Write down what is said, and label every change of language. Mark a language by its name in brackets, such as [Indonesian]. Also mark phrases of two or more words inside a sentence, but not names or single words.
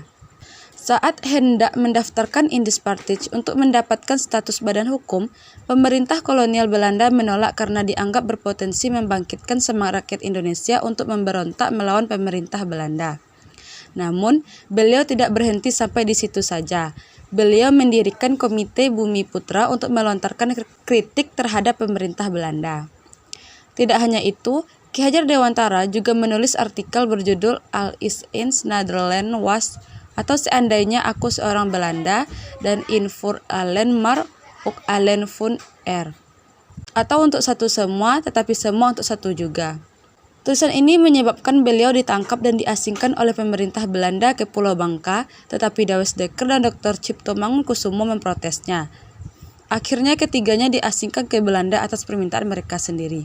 [Indonesian] Saat hendak mendaftarkan Indis Partij untuk mendapatkan status badan hukum, pemerintah kolonial Belanda menolak karena dianggap berpotensi membangkitkan semangat rakyat Indonesia untuk memberontak melawan pemerintah Belanda. Namun, beliau tidak berhenti sampai di situ saja. Beliau mendirikan Komite Bumi Putra untuk melontarkan kritik terhadap pemerintah Belanda. Tidak hanya itu, Ki Hajar Dewantara juga menulis artikel berjudul Al is in Nederland was, atau Seandainya Aku Seorang Belanda, dan In voor allen maar ook allen voor er, atau Untuk Satu Semua tetapi Semua Untuk Satu Juga. Tulisan ini menyebabkan beliau ditangkap dan diasingkan oleh pemerintah Belanda ke Pulau Bangka, tetapi Dawes Dekker dan Dr. Cipto Mangunkusumo memprotesnya. Akhirnya ketiganya diasingkan ke Belanda atas permintaan mereka sendiri.